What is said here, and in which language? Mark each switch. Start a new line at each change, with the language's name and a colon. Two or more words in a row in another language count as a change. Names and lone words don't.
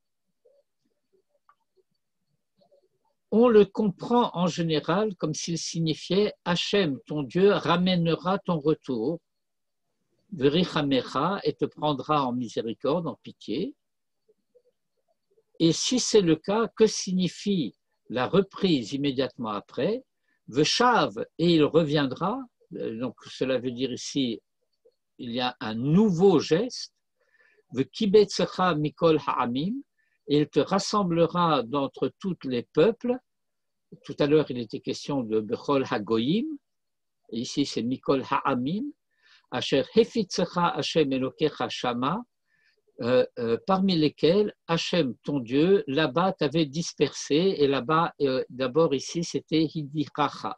French: On le comprend en général comme s'il signifiait Hachem, ton Dieu, ramènera ton retour, verichamecha, et te prendra en miséricorde, en pitié. Et si c'est le cas, que signifie la reprise immédiatement après? Veshav, et il reviendra. Donc cela veut dire ici, il y a un nouveau geste.
Hebrew: וקבצך מכל העמים,
French: et il te rassemblera d'entre tous les peuples. Tout à l'heure, il était question de
Hebrew: בכל הגויים,
French: et ici c'est
Hebrew: מכל העמים, אשר הפיצך השם אלוקיך שמה,
French: parmi lesquels Hachem, ton Dieu, là-bas t'avait dispersé, et là-bas, d'abord ici, c'était Hidichacha.